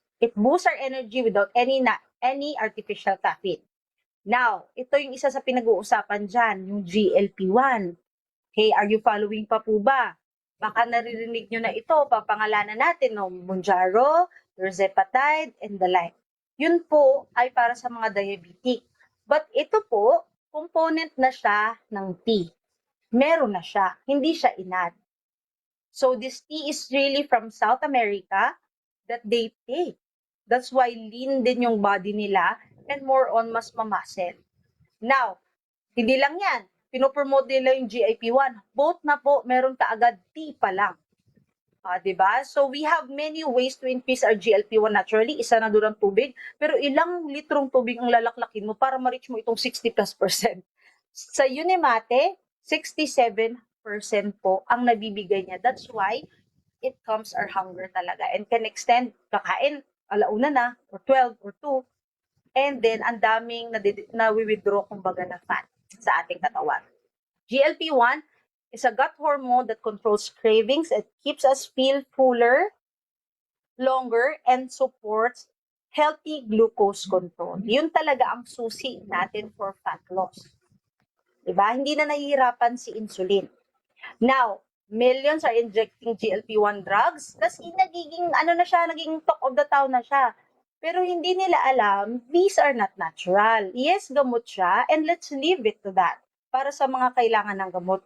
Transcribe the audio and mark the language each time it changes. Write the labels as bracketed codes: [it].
[en] It boosts our energy without any artificial caffeine. [tl] Now, ito yung isa sa pinag-uusapan dyan, yung GLP-1. Okay, [en] are you following [tl] pa po ba? Baka naririnig nyo na ito, papangalanan natin, no? [en] Mounjaro, tirzepatide, and the like. [tl] Yun po ay para sa mga diabetic. But ito po, component na siya ng tea. Meron na siya, hindi siya inad. [en] So this tea is really from South America that they take. That's why lean [tl] din yung [en] body nila and more on [tl] mas mamuscle. Now, hindi lang yan. Pinopromote nila yung GLP-1. [en] Both [tl] na po, meron kaagad tea pa lang. Diba? [en] So, we have many ways to increase our GLP-1 naturally. [tl] Isa na doon ang tubig. Pero ilang litrong tubig ang lalaklakin mo para ma-reach mo itong 60+%. Sa Unimate, 67% po ang nabibigay niya. [en] That's why it calms our hunger talaga and can extend, [tl] kakain, alauna na, [en] or 12, or 2, [tl] and then ang daming na-withdraw kumbaga na fat sa ating katawan. [en] GLP-1 is a gut hormone that controls cravings. It keeps us feel fuller, longer, and supports healthy glucose control. [tl] Yun talaga ang susi natin [en] for fat loss. [tl] Diba? Hindi na nahihirapan si insulin. [en] Now, millions are injecting GLP-1 drugs [tl] kasi nagiging [en] talk of the town na siya. [tl] Pero hindi nila alam, [en] these are not natural. [tl] Yes, gamot siya, [en] and let's leave it to that [tl] para sa mga kailangan ng gamot.